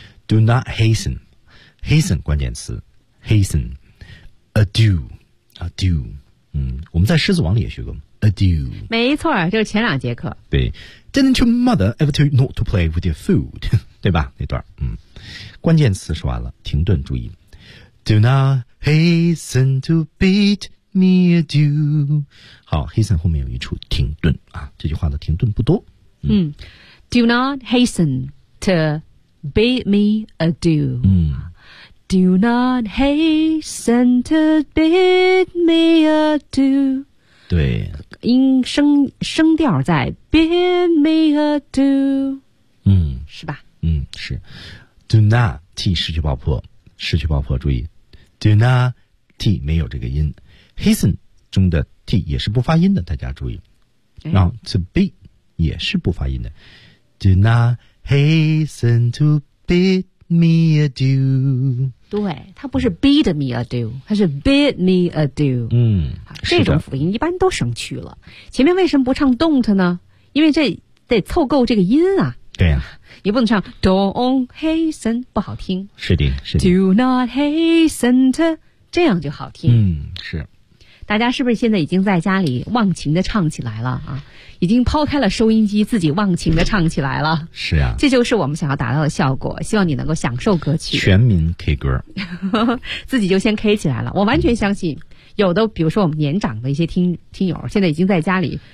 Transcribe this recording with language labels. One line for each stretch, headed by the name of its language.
English: Do not hasten， hasten 关键词， hasten。
Chinese: Adieu, adieu, 我们在狮子王里也学过 adieu。没错，就是前两节课。
English: 对 ，Didn't your mother ever tell you not to play with your food？
Chinese: 对吧？那段，关键词说完了，停顿注意。
English: Do not hasten to bid me adieu。
Chinese: 好 ，hasten 后面有一处停顿啊，这句话的停顿不多。
English: Do not hasten to bid me adieu。 Do not hasten to bid me adieu。
Chinese: 对，音声调在
English: bid me adieu。
Chinese: 是吧？是。
English: Do not
Chinese: 失去爆破，失去爆破，注意 Do not 没有这个音， hasten 中的 t 也是不发音的，大家注意。然后 to be 也是不发音的。
English: Do not hasten to bid me adieu。
Chinese: 对，它不是
English: bid me adieu，
Chinese: 它是 bid me adieu。这种辅音一般都省去了。前面为什么不唱 don't 呢？因为这得凑够这个音啊。对呀、也不能唱
English: don't hasten，
Chinese: 不好听。是的，是的。
English: Do not hasten to，
Chinese: 这样就好听。是。大家是不是现在已经在家里忘情的唱起来了啊？已经抛开了收音机，自己忘情的唱起来了。是啊，这就是我们想要达到的效果。希望你能够享受歌曲，全民 K 歌，自己就先 K 起来了。我完全相信，有的比如说我们年长的一些听友，现在已经在家里